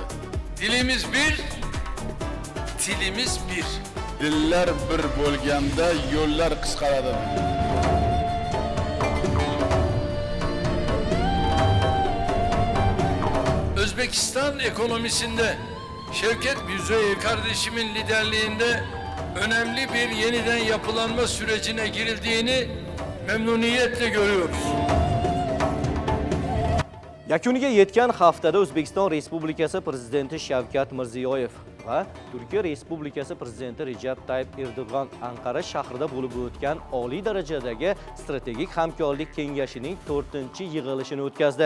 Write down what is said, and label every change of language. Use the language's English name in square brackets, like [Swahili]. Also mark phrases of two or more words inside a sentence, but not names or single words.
[Turkish] Dilimiz bir, tilimiz bir. [Uzbek] Dillar bir bo'lganda yo'llar qisqaradi. [Turkish] Özbekistan ekonomisinde Şevket Büzeyir kardeşimin liderliğinde önemli bir yeniden yapılanma sürecine girildiğini memnuniyetle görüyoruz. [Uzbek] Yakuniga yetgan haftada O'zbekiston Respublikasi Prezidenti Shavkat Mirziyoyev va Turkiya Respublikasi Prezidenti Recep Tayyip Erdo'g'an Anqara shahrida bo'lib o'tgan oliy darajadagi strategik hamkorlik kengashining 4-yig'ilishini o'tkazdi.